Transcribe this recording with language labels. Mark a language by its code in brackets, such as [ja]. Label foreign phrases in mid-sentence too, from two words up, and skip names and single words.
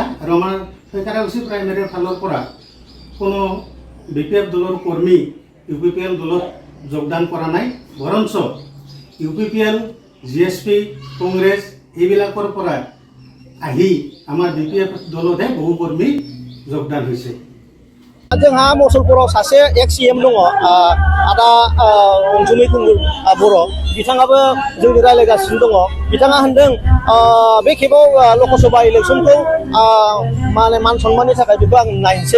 [as] আৰু আমাৰ তৈয়াৰী প্ৰাইমেৰীৰ ফালৰ পৰা কোনো BPF দলৰ কৰ্মী UPPL দলত যোগদান কৰা নাই। বৰঞ্চ UPPL, GSP, কংগ্ৰেছ এইবিলাকৰ পৰা আহি আমাৰ BPF দলতহে বহু কৰ্মী যোগদান হৈছে। [brx] जोंहा मुसलपुराव सासे CM दङ, आदा अनसुमै कुंगुर बर', बिथाङाबो जोंनि रायलायगासिनो दङ। बिथाङा होनदों बे खेबाव लकसभा इलेक्सनखौ माने मान सन्माननि थाखाय बेखौ आं नायनोसै।